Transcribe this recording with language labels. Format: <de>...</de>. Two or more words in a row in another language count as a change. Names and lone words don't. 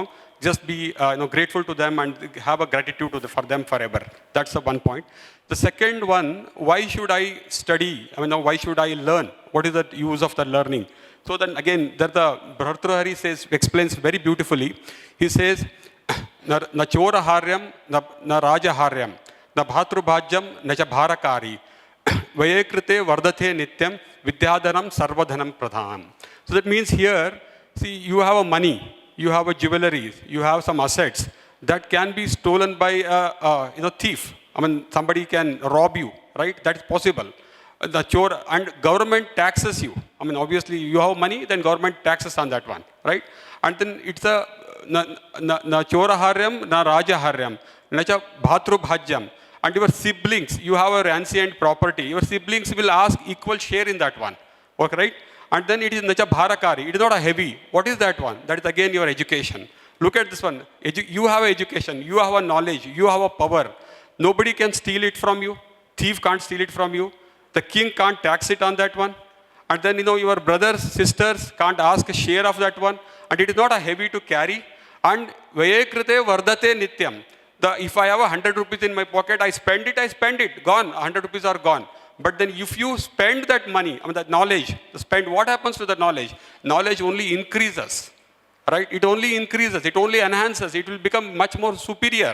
<en>Just be grateful to them and have a gratitude for them forever. That's the one point. The second one, why should I study? Why should I learn? What is the use of the learning? So then again, the Bhartrahari explains very beautifully. He says,</en> <sa>na chora haryam, na raja haryam, na bhatrubhajyam, na cha bharakari, vayekrite vardate nityam, vidyadanam sarvadhanam pradhanam.</sa> <en>So that means here, see, you have a money. You have a jewelry, you have some assets that can be stolen by a thief. Somebody can rob you, right? That is possible. And government taxes you. Obviously, you have money, then government taxes on that one, right? And then it's a</en> <sa>na chora haryam, na raja haryam, na cha bhatru bhajyam.</sa> <en>And your siblings, you have an ancient property. Your siblings will ask equal share in that one, okay, right? And then it is</en> <sa>nacha bharakari.</sa> <en>It is not a heavy. What is that one? That is again your education. Look at this one. You have education. You have a knowledge. You have a power. Nobody can steal it from you. Thief can't steal it from you. The king can't tax it on that one. And then, your brothers, sisters can't ask a share of that one. And it is not a heavy to carry. And</en> <sa>vayekrite vardate nityam.</sa> <en>If I have 100 rupees in my pocket, I spend it. Gone. 100 rupees are gone. But then if you spend that money, that knowledge, what happens to the knowledge? Knowledge only increases, right? It only increases, it only enhances, it will become much more superior.</en>